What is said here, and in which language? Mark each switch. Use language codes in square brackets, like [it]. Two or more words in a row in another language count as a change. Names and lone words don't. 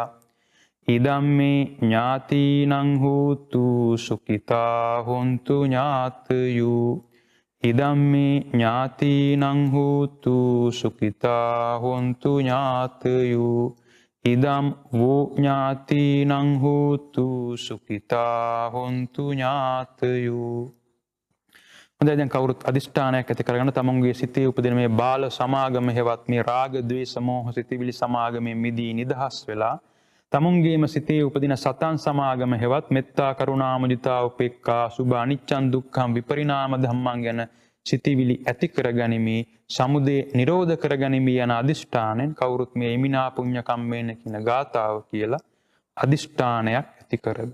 [pi] ඉදම්මේ ඥාතිනං හෝතු සුඛිතා හොන්තු ඥාතයෝ. ඉදම්මේ ඥාතිනං හෝතු සුඛිතා හොන්තු ඥාතයෝ. ඉදම් වූ ඥාතිනං හෝතු සුඛිතා හොන්තු ඥාතයෝ. [si] හොඳයි දැන් කවුරුත් අදිෂ්ඨානයක් ඇති කරගෙන තමුන්ගේ සිතේ උපදින මේ බාල සමාගම හෙවත් මේ රාග ද්වේෂ මෝහ සිතිවිලි සමාගමෙන් මිදී නිදහස් වෙලා තමුන්ගේම සිතේ උපදින සතන් සමාගම හෙවත් [pi] මෙත්තා කරුණා මුදිතා උපේක්ඛා සුභ අනිච්චං දුක්ඛං විපරිණාම ධම්මං [si] ගැන සිතිවිලි ඇති කරගනිමි සමුදය නිරෝධ කරගනිමි යන අදිෂ්ඨානෙන් කවුරුත් මේ [pi] ඉමිනා පුඤ්ඤ කම්මේන [si] කියන ගාථාව කියලා අදිෂ්ඨානයක් ඇති කරගන්න.